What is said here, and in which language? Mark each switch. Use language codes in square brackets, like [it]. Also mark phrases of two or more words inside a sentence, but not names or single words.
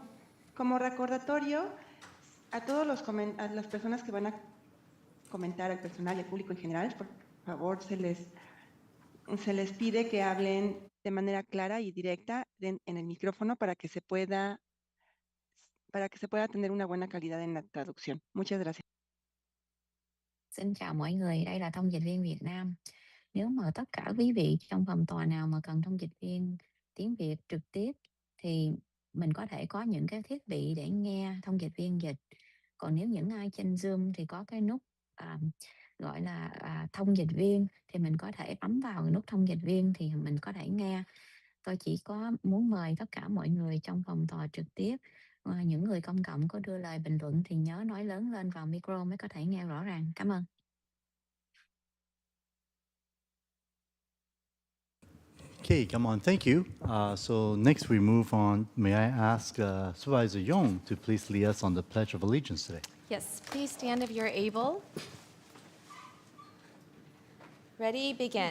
[es] Como recordatorio, a a las personas que van a comentar, al personal y al público en general, por favor, se les pide que hablen de manera clara y directa en el micrófono para que se pueda tener una buena calidad en la traducción. Muchas gracias. [vi] Xin chào mọi người, đây là thông dịch viên Việt Nam. Nếu mà tất cả quý vị trong phòng tòa nào mà cần thông dịch viên tiếng Việt trực tiếp thì mình có thể có những cái thiết bị để nghe thông dịch viên dịch. Còn nếu những ai trên Zoom thì có cái nút gọi là thông dịch viên thì mình có thể bấm vào nút thông dịch viên thì mình có thể nghe. Tôi chỉ có muốn mời tất cả mọi người trong phòng tòa trực tiếp, những người công cộng có đưa lời bình luận thì nhớ nói lớn lên vào micro mới có thể nghe rõ ràng. Cảm ơn. [en] Okay, come on, thank you. So next we move on. May I ask Supervisor Yong to please lead us on the Pledge of Allegiance today? Yes, please stand if you're able. Ready, begin.